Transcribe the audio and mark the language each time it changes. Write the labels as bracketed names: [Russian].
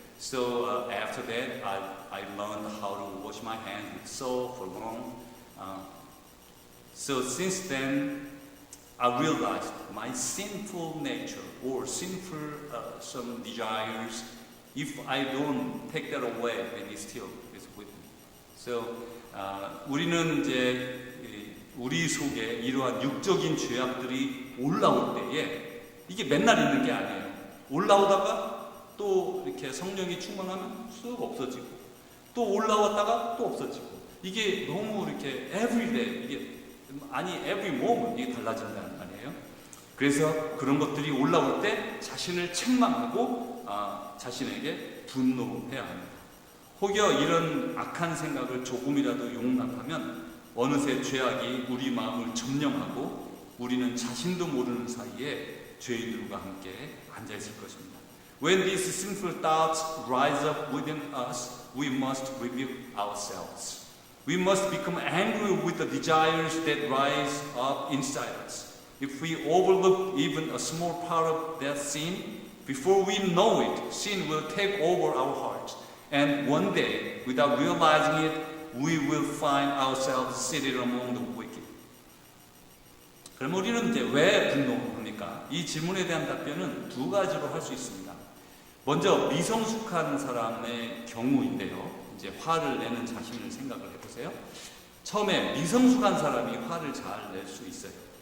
[English] So after that, I learned how to wash my hands with soap for long. So since then, I realized my sinful nature or sinful some desires. If I don't take that away, then it still is with me. [Korean] So 우리는 이제 우리 속에 이러한 육적인 죄악들이 올라올 때에 이게 맨날 있는 게 아니에요. 올라오다가 또 이렇게 성령이 충만하면 쑥 없어지고 또 올라왔다가 또 없어지고 이게 너무 이렇게 everyday 이게 아니 [English] every moment [Korean] 이게 달라진다는 말이에요. 그래서 그런 것들이 올라올 때 자신을 책망하고 자신에게 분노해야 합니다. 혹여 이런 악한 생각을 조금이라도 용납하면 어느새 죄악이 우리 마음을 점령하고 우리는 자신도 모르는 사이에 죄인들과 함께 앉아있을 것입니다. [English] When these sinful thoughts rise up within us, we must rebuke ourselves. We must become angry with the desires that rise up inside us. If we overlook even a small part of that sin, before we know it, sin will take over our hearts. And one day, without realizing it, we will find ourselves seated among the wicked. [Korean] 그럼 우리는 이제 왜 분노합니까? 이 질문에 대한 답변은 두 가지로 할 수 있습니다. 먼저 미성숙한 사람의 경우인데요. 이제 화를 내는 자신을 생각을 해보세요. 처음에 미성숙한 사람이 화를 잘 낼 수 있어요.